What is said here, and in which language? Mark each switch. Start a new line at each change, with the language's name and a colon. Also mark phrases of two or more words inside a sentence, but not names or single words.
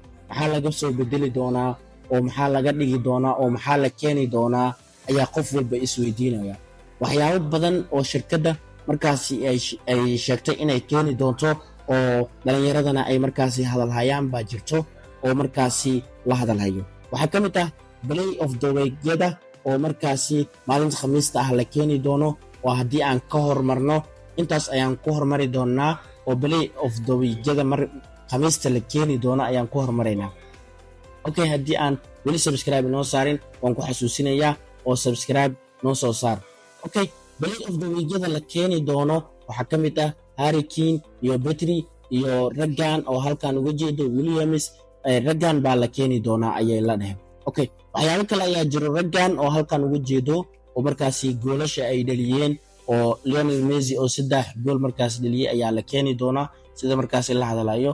Somali: maxaa laga soo bedeli doonaa oo maxaa laga dhigi doonaa oo maxaa la keeni doonaa ayaa qof walba isweydiinaya. waxyaabo badan oo shirkadda markaasi ay sheegtay inay keeni doonto oo dhalinyaradana ay markaasi hadal hayaan baa jirto oo markaasi la hadal hayo. waxaa ka mid ah
English: play of the week-yada
Somali: oo markaasi maalinta Khamiista ah la keeni doono. oo haddii aan ka hormarno intaas ayaan ku hormari doonaa oo
English: play of the week-yada
Somali: Khamiista la keeni doono ayaan ku hormaraynaa. Okay, haddii aan weli subscribe noo saarin waan ku xasuusinayaa oo subscribe noo soo saar. Okay,
English: play of the week-yada
Somali: la keeni doono waxaa ka mid ah Harry Kane iyo Petri iyo raggan oo halkan uga jeedo Williams. raggan baa la keeni doonaa ayay la dhaheen. Okay, waxyaabo kale ayaa jiro raggan oo halkan uga jeedo oo markaasi goolasha ay dhaliyeen oo Lionel Messi oo 3 gool markaas dhaliyay ayaa la keeni doonaa sida markaasi la hadalayo.